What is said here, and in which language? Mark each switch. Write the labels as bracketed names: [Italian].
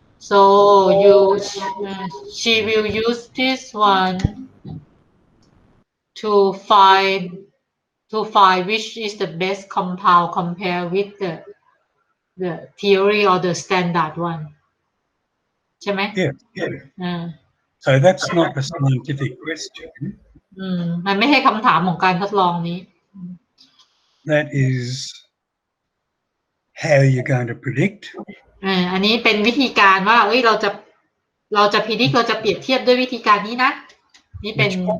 [English] So she will use this one to find which is the best compound compare with the theory or the standard one [Thai] ใช่ไหม [English] Yeah. So that's not a scientific question. [Thai] มันไม่ใช่คำถามของการทดลองนี้ [English] That is how you're going to predict. [Thai] อันนี้เป็นวิธีการว่าเราจะพิจิตรเราจะเปรียบเทียบด้วยวิธีการนี้นะนี่เป็น